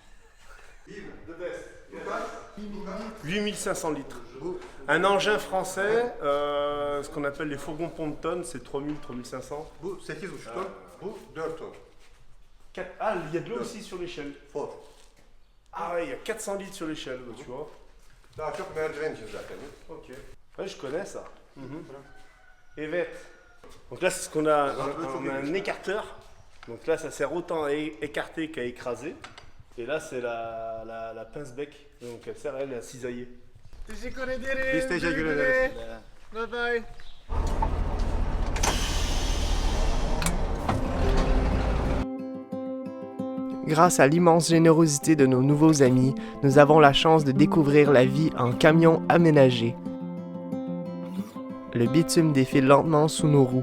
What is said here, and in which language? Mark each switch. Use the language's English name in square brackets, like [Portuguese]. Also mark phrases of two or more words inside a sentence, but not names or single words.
[French] 8500 litres. Un engin français, ce qu'on appelle les fourgons ponton, c'est 3000, 3500. C'est qui vous 4 tonnes. Ah, il y a de l'eau aussi sur l'échelle. Fort. Ah ouais, il y a 400 litres sur l'échelle, tu vois. [Turkish] Daha çok merdiven zaten. [French] Ok. Ouais, je connais ça. Evet. Donc là, c'est ce qu'on a, on a un écarteur. Donc là, ça sert autant à écarter qu'à écraser. Et là, c'est la pince-bec. Donc elle sert, elle, à cisailler. [Turkish] Biz teşekkür ederiz. [English] Bye bye. [French] Grâce à l'immense générosité de nos nouveaux amis, nous avons la chance de découvrir la vie en camion aménagé. Le bitume défile lentement sous nos roues.